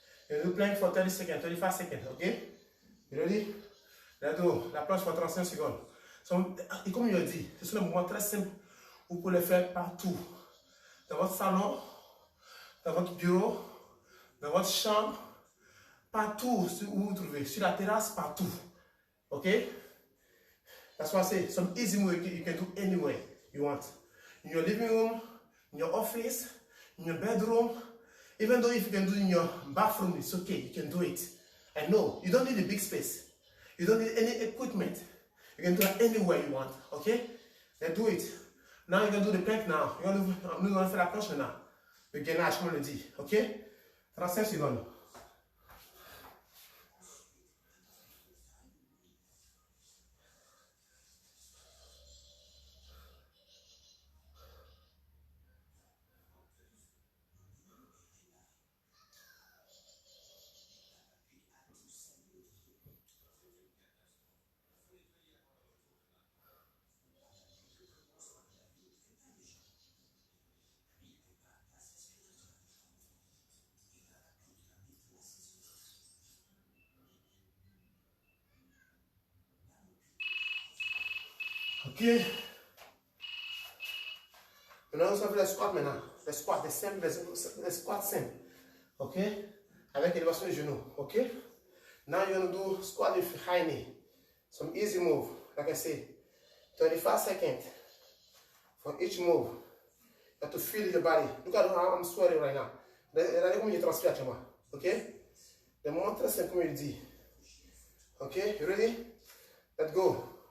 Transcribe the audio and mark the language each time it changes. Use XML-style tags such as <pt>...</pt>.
<en>You do plank for 30 seconds, 35 seconds. Ok? You ready? Let's go.</en> <fr>La planche pour 35 secondes. Et comme je l'ai dit, ce sont des mouvements très simples. Vous pouvez les faire partout. Dans votre salon, dans votre bureau, dans votre chambre, partout où vous vous trouvez. Sur la terrasse, partout. Ok?</fr> <en>That's why I say some easy move you can do anywhere you want. In your living room, in your office, in your bedroom. Even though if you can do it in your bathroom, it's okay. You can do it. I know. You don't need a big space. You don't need any equipment. You can do it anywhere you want. Okay? Then do it. Now you can do the plank now.</en> <fr>Nous allons faire la planche maintenant. Le gainage, comme on le dit. Ok? 35 secondes. Ok. Maintenant, nous allons faire les squats maintenant. Les squats, les squats simples. Ok? Avec élévation des genoux. Ok?</fr> <en>Now you're going to do squat with high knee. Some easy move. Like I said, 25 seconds for each move. You have to feel your body. Look at how I'm sweating right now.</en> <fr>Regardez comment je transpire actuellement. Ok? Des moments très simples comme il dit.</fr> <en>Ok? You ready? Let's go.</en>